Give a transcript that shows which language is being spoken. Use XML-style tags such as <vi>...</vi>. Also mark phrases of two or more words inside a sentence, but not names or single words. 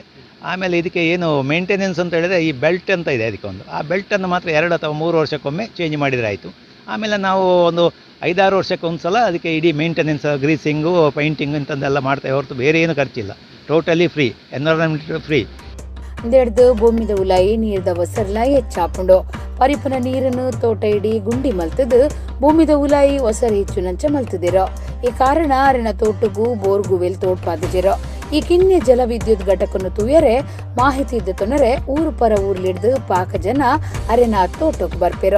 <kn>ಆಮೇಲೆ ಇದಕ್ಕೆ ಏನು ಮೇಂಟೆನೆನ್ಸ್ ಅಂತ ಹೇಳಿದರೆ ಈ ಬೆಲ್ಟ್ ಅಂತ ಇದೆ ಅದಕ್ಕೊಂದು, ಆ ಬೆಲ್ಟನ್ನು ಮಾತ್ರ 2 ಅಥವಾ 3 ವರ್ಷಕ್ಕೊಮ್ಮೆ ಚೇಂಜ್ ಮಾಡಿದರೆ ಆಯಿತು. ಆಮೇಲೆ ನಾವು ಒಂದು 5-6 ವರ್ಷಕ್ಕೊಂದು ಸಲ ಅದಕ್ಕೆ ಇಡೀ ಮೇಂಟೆನೆನ್ಸ್, ಗ್ರೀಸಿಂಗು, ಪೈಂಟಿಂಗ್ ಇಂಥದ್ದೆಲ್ಲ ಮಾಡ್ತೇವೆ ಹೊರತು ಬೇರೆ ಏನು ಖರ್ಚಿಲ್ಲ.</kn> <en>totally free, environment free.</en> <tcy>ಅಂದೇಡ್ದು ಭೂಮಿದ ಉಲಾಯಿ ನೀರ್ದ ಒಸರ್ಲಾಯಿ ಹೆಚ್ಚಾಪುಂಡು. ಪರಿಪುನ ನೀರನ್ನು ತೋಟ ಇಡಿ ಗುಂಡಿ ಮಲ್ತದು ಭೂಮಿದ ಉಲಾಯಿ ಒಸರು ಹೆಚ್ಚು ನಂಚ ಮಲ್ತದಿರೋ. ಈ ಕಾರಣ ಅರಿನ ತೋಟಗೂ ಬೋರ್ಗೂ ವೆಲ್ ತೋಡ್ಪಾದಿರೋ. ಈ ಕಿನ್ನೆ ಜಲ ವಿದ್ಯುತ್ ಘಟಕನ್ನು ತುಯರೆ ಮಾಹಿತಿ ಇದ್ದ ತೊನರೆ ಊರು ಪರ ಊರ್ಲಿಡ್ದು ಪಾಕ ಜನ ಅರೆನ ತೋಟಕ್ಕೆ ಬರ್ಪೆರೋ.</tcy>